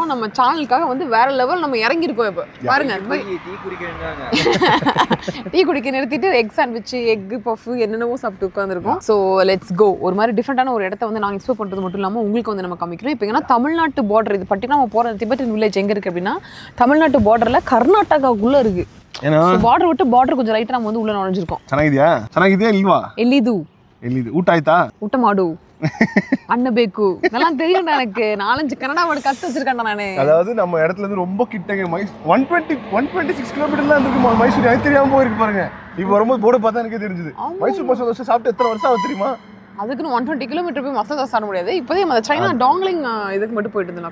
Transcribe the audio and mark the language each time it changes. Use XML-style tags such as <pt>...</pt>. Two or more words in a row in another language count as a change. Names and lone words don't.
<ta>நம்ம சேனலுக்காக வந்து வேற லெவல் நம்ம இறங்கி இருக்கோம். இப்போ பாருங்க, டீ குடிக்க நிறுத்திட்டு</ta> <en>egg sandwich, egg puff</en> <ta>என்னென்னவோ சாப்பிட்டு உட்காந்துருக்கோம்.</ta> <en>so let's go.</en> <ta>ஒரு மாதிரி டிஃப்ரெண்டான ஒரு இடத்த வந்து நாங்கள் எக்ஸ்ப்ளோர் பண்ணுறது மட்டும் இல்லாமல் உங்களுக்கு வந்து நம்ம காமிக்கிறோம். இப்போ ஏன்னா தமிழ்நாட்டு பார்டர் இது பர்டிகுலர் நம்ம போகிற</ta> <en>Tibetan village</en> <ta>எங்கே இருக்குது அப்படின்னா தமிழ்நாட்டு பார்டரில் கர்நாடகாவுக்குள்ளே இருக்குது. பார்டர் விட்டு பார்டர் கொஞ்சம் ரைட்டாக நம்ம வந்து உள்ள நுழைஞ்சிருக்கோம்.</ta> <kn>ಚೆನ್ನಾಗಿದೆಯಾ ಇಲ್ವಾ? ಎಲ್ಲಿದು ಊಟ ಆಯ್ತಾ? ಊಟ ಮಾಡು</kn> <ta>அண்ண பேக்கு இதெல்லாம் தெரியும் எனக்கு. 4-5 கன்னடா வேர்ட் கத்து வச்சிருக்கேன் நானு. அதாவது நம்ம இடத்துல இருந்து ரொம்ப கிட்டங்க 126 கிலோமீட்டர் தான் இருக்கு மைசூர். எனக்கு தெரியாம போயிருக்கு பாருங்க. இப்போ வரும்போது போர்டு பார்த்தா எனக்கு தெரிஞ்சது. மைசூர் மசாலா தோசை சாப்பிட்டு எத்தனை வருஷம் ஆகுது தெரியுமா? அதுக்குன்னு 120 கிலோமீட்டர் போய் மசாலா தோசை சாப்பிட முடியாது. இப்போதே நம்ம சைனா டாங்லிங் இதுக்கு மட்டும் போயிட்டு இருந்தோம்.</ta>